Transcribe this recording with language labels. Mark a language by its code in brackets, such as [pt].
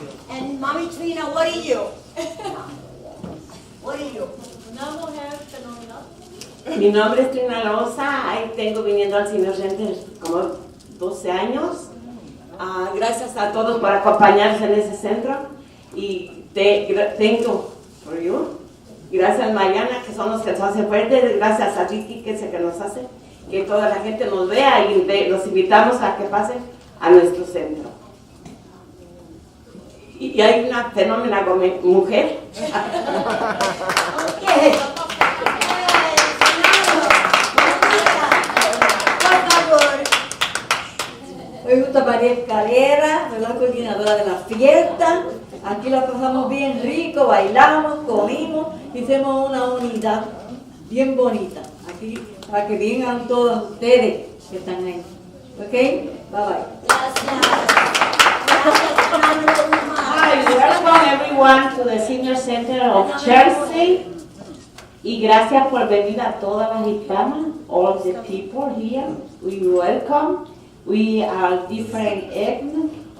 [en] And Mommy Trina, what are you? What are you? [es] Una mujer fenomenal. Mi nombre es Trina Loza, ahí tengo viniendo al Senior Center como 12 años. Gracias a todos por acompañarnos en ese centro. Y [en] thank you for you. [es] Gracias Mariana, que son los que nos hacen fuertes. Gracias a Ricky, que es el que nos hace que toda la gente nos vea, y los invitamos a que pasen a nuestro centro. Y hay una fenómena mujer. [en] Okay. [es] Me gusta María Escalera, soy la coordinadora de la fiesta. Aquí la pasamos bien rico, bailamos, comimos, hicimos una unidad bien bonita. Aquí, para que vengan todos ustedes que están ahí. [en] ¿Ok? Bye bye. Hi, welcome everyone to the Senior Center of Chelsea. [es] Y gracias por venir a todas las hispanas, [en] all the people here. We welcome. We are different ethnic.